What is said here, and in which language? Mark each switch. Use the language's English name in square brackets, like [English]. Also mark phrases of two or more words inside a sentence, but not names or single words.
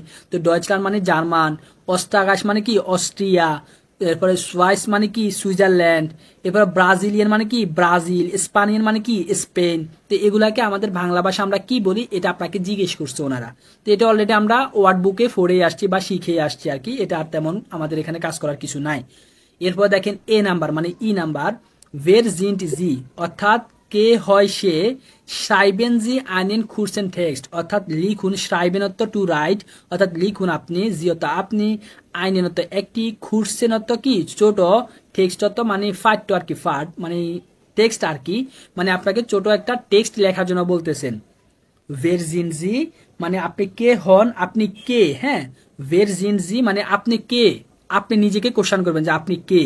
[Bangla] তো ডয়েচল্যান্ড মানে জার্মান, অস্ট্রাগাস মানে কি অস্ট্রিয়া, এরপরে সুইস মানে কি সুইজারল্যান্ড, এরপরে ব্রাজিলিয়ান মানে কি ব্রাজিল, স্পানিয়ান মানে কি স্পেন। তো এগুলাকে আমাদের বাংলা ভাষা আমরা কি বলি এটা আপনাকে জিজ্ঞেস করছে ওনারা। তো এটা অলরেডি আমরা ওয়ার্ড বুকে পড়ে আসছি বা শিখে আসছি আর কি, এটা আর তেমন আমাদের এখানে কাজ করার কিছু নাই। এরপর দেখেন এ নাম্বার মানে ই নাম্বার, [German] Wer sind Sie [Bangla] অর্থাৎ কে হয় সে, [German] schreiben Sie einen kurzen Text [Bangla] অর্থাৎ লিখুন, schreiben অর্থ [English] to write [Bangla] অর্থাৎ লিখুন আপনি, জি অর্থ আপনি, einen অর্থ একটি, kurzen অর্থ কি ছোট, টেক্সট অর্থ মানে ফাট আর কি, ফাট মানে টেক্সট আর কি, মানে আপনাকে ছোট একটা টেক্সট লেখার জন্য বলতেছেন। [German] Wer sind Sie [Bangla] মানে আপনি কে হন, আপনি কে, হ্যাঁ [German] Wer sind Sie [Bangla] মানে আপনি কে, আপনি নিজেকে কোশ্চেন করবেন যে আপনি কে।